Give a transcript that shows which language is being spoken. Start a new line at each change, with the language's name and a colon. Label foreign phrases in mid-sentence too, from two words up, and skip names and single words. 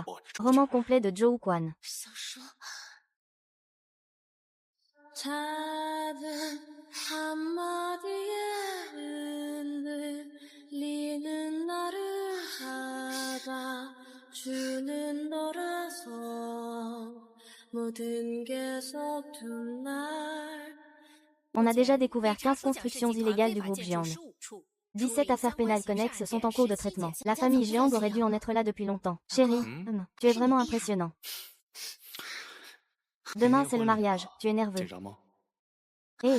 French: Roman complet de Zhou Quan.
Chinese: 想说。
Korean: 작은 한마디에 흔들리는 나를 잡아주는 너라서 모든 게 서툰 날.
French: On a déjà découvert 15 constructions illégales du groupe Jiang. 17 affaires pénales connexes sont en cours de traitement. La famille Jiang aurait dû en être là depuis longtemps. Chérie, tu es vraiment impressionnant. Demain c'est le mariage, tu es nerveux. Eh.